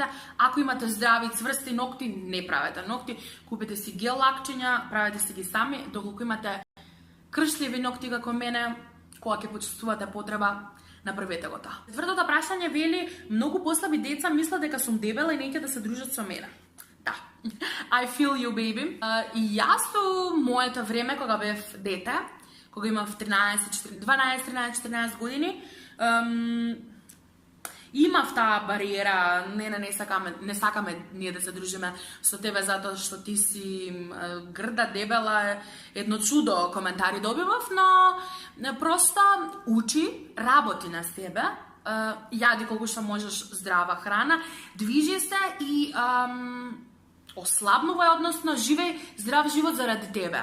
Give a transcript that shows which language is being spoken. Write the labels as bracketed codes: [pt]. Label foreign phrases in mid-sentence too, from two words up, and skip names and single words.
[mk] Ако имате здрави, цврсти нокти, не правете нокти, купете си гел лакчиња, правете си ги сами, доколку имате кршливи ногти како мене, кога ќе почувствувате потреба, направете го таа. Четвртото прашање вели, многу послаби деца мислат дека сум дебела и неќе да се дружат со мене. Да, [en] I feel you, baby. [mk] И јас во моето време, кога бев дете, кога имав 12-13-14 години, имав таа бариера, не сакаме ние да се дружиме со тебе затоа што ти си грда, дебела, едно чудо коментари добивав, но просто учи, работи на себе, јади колку што можеш здрава храна, движи се и ослабнувај, односно живеј здрав живот заради тебе.